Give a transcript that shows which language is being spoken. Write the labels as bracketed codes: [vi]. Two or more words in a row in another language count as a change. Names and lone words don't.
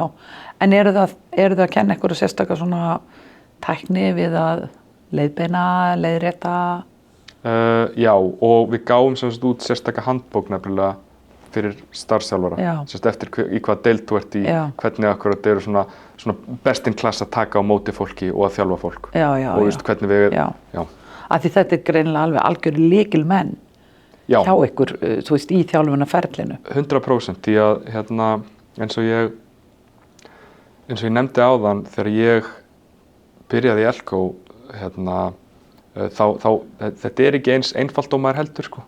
[is] En eru þið að kenna einhverju sérstaka svona tækni við að leiðbeina, leiðrétta? Já, og við gáum út sérstaka handbók nefnilega fyrir starfsþjálfara. Eftir í hvað deild þú ert í, hvernig akkurat eru svona [en] best in class [is] að taka á móti fólki og að þjálfa fólk. Og hvernig við... Af því þetta greinilega alveg algjör lykilmenn hjá ykkur, þú veist, í þjálfunarferlinu. 100%, því að eins og ég nefndi áðan, þegar ég byrjaði í Elko, þetta ekki eins einfalt og maður heldur, sko.